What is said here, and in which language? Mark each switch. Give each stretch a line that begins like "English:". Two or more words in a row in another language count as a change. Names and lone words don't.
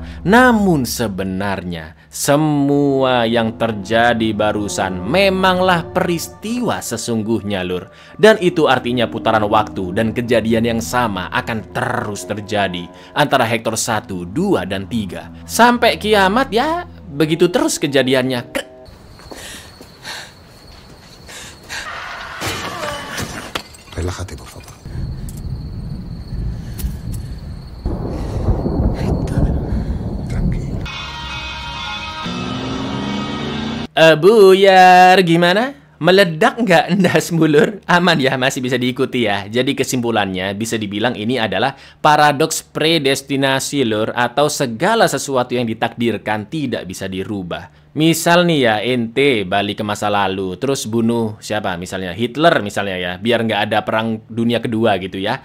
Indonesian: Namun sebenarnya semua yang terjadi barusan memanglah peristiwa sesungguhnya, Lur. Dan itu artinya putaran waktu dan kejadian yang sama akan terus terjadi antara Hector 1, 2, dan 3. Sampai kiamat ya, begitu terus kejadiannya.
Spanish: Relájate, por favor. Tranquilo.
Indonesian: Buyar, gimana? Meledak nggak
Javanese: ndas mulur?
Indonesian: Aman ya, masih bisa diikuti ya. Jadi kesimpulannya bisa dibilang ini adalah paradoks predestinasi, Lur, atau segala sesuatu yang ditakdirkan tidak bisa dirubah. Misal nih ya, ente balik ke masa lalu, terus bunuh siapa? Misalnya Hitler misalnya ya, biar nggak ada perang dunia kedua gitu ya.